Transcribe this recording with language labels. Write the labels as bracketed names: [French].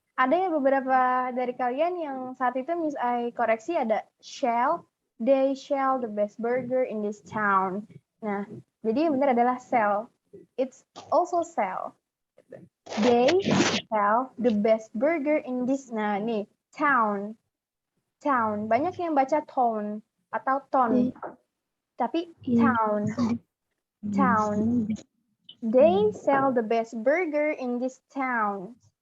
[Indonesian] Ada yang beberapa dari kalian yang saat itu Miss I koreksi ada shell. [English] They shell the best burger in this town. [Indonesian] Nah, jadi yang benar adalah sell. [English] It's also sell. They sell the best burger in this. [Indonesian] Nah, nih, town. Town. Banyak yang baca town atau ton. Tapi town. Town. [English] They sell the best burger in this town.